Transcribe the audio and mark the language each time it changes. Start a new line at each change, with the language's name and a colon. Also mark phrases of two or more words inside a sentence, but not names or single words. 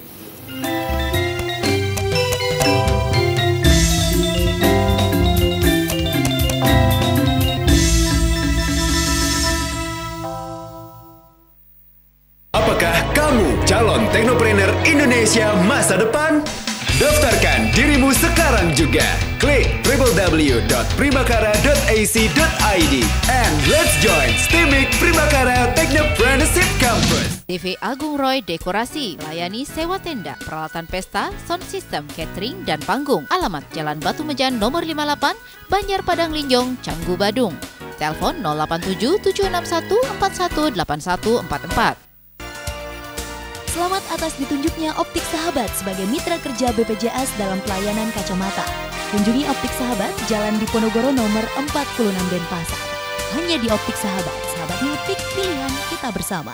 Indonesian: Apakah kamu calon teknopreneur Indonesia masa depan? Daftarkan dirimu sekarang juga. Klik www.primakara.ac.id
English: and let's join
Indonesian: STIMIC Primakara Technopreneurship Campus. TV Agung Roy Dekorasi, layani sewa tenda, peralatan pesta, sound system, catering, dan panggung. Alamat Jalan Batu Mejan nomor 58, Banjar Padang Linjong, Canggu, Badung. Telepon 087 761 418144. Selamat atas ditunjuknya Optik Sahabat sebagai mitra kerja BPJS dalam pelayanan kacamata. Kunjungi Optik Sahabat, Jalan Diponegoro nomor 46 Denpasar. Hanya di Optik Sahabat, sahabatnya optik, pilihan kita bersama.